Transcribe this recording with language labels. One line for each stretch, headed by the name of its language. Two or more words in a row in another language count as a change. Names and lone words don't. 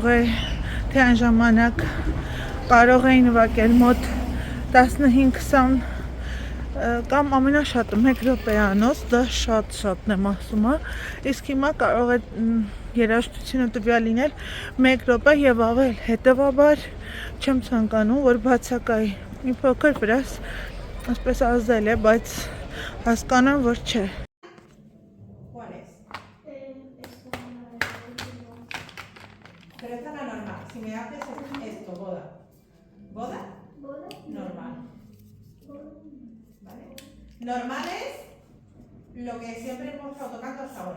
Armenian: է, թե այն ժամանակ կարող էի նվագել մոտ 15-20 կամ ամենաշատը 1 րոպեանոց, դա շատ-շատն եմ ասում, իսկ հիմա կարող է երաժշտությունը տվյալ լինել 1 րոպե եւ ավել, հետեւաբար չեմ ցանկանում, որ բացակայի մի փոքր վրաս այսպես ազդել է, բայց հասկանում որ չէ։
Spanish: Normal es lo que siempre hemos estado tocando hasta ahora.